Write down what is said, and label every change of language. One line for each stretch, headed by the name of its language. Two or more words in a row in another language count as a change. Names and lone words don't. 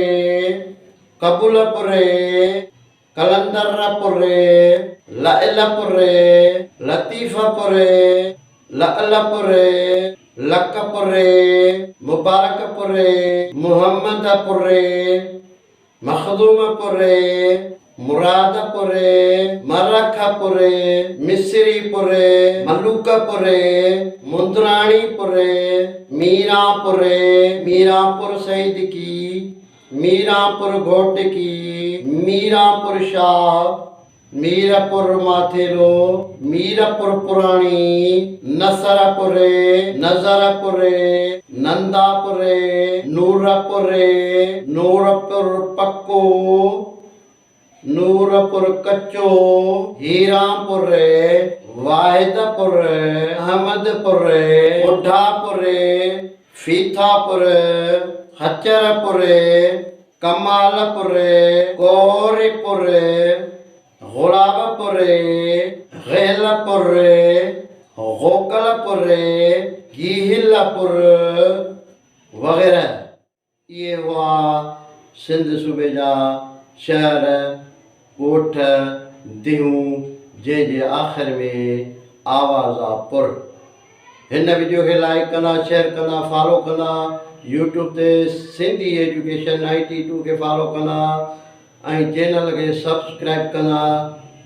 Sindhi: कबूलपुर, कलंदरपुर, लइलपुर, लतीफपुर, लअलपुर, लकपुर, मुबारकपुर, मुहम्मदपुर, मखदूमपुर, मुरादपुर, मरखपुर, मिस्रीपुर, मलूकपुर, मुंदराणीपुर, मीरापुर, मीरापुर सईद की, मीरापुर घोट की, मीरापुर शाह, मीरपुर माथेलो, मीरपुर पुराणी, नसरपुर, नजरपुर, नंदापुर, नूरपुर, नूरपुर पक्को, नूरपुर कच्चो, हीरापुर, वाहिदपुर, अहमदपुर, उठापुर, फीथापुर, खच्चरपुर, कमालपुर, कोरीपुर, गुलाबपुर, गैलपुर, गोकलपुर, गीहिलपुर वग़ैरह।
Hindi: ये हुआ
Sindhi: सिंध सूबे जा शहर ॻोठ दियूं जंहिंजे आख़िर में आवाज़ आहे पुर। हिन वीडियो खे लाइक कंदा, शेयर कंदा, फॉलो कंदा, यूट्यूब ते सिंधी एजुकेशन 92 खे फॉलो कंदा ऐं चैनल खे सब्सक्राइब कंदा।